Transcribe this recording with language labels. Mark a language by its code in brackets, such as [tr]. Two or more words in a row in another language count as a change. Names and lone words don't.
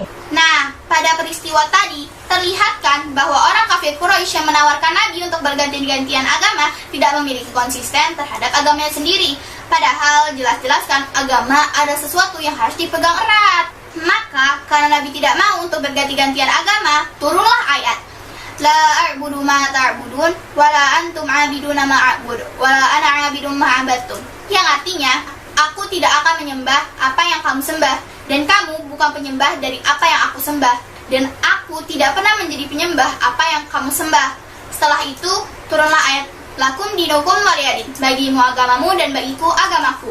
[id] Nah, pada peristiwa tadi, terlihatkan bahwa orang kafir Quraisy yang menawarkan Nabi untuk berganti-gantian agama tidak memiliki konsisten terhadap agamanya sendiri. Padahal jelas-jelaskan agama ada sesuatu yang harus dipegang erat. Maka, karena Nabi tidak mau untuk berganti-gantian agama, turunlah ayat. [ar] لا أعبد ما تعبدون، ولا أنتم عابدون ما أعبد، ولا أنا عابد ما عبدتم. [id] Yang artinya, aku tidak akan menyembah apa yang kamu sembah, dan kamu bukan penyembah dari apa yang aku sembah, dan aku tidak pernah menjadi penyembah apa yang kamu sembah. Setelah itu, turunlah ayat [ar] لكم دينكم ولي دين, [id] bagimu agamamu dan bagiku agamaku.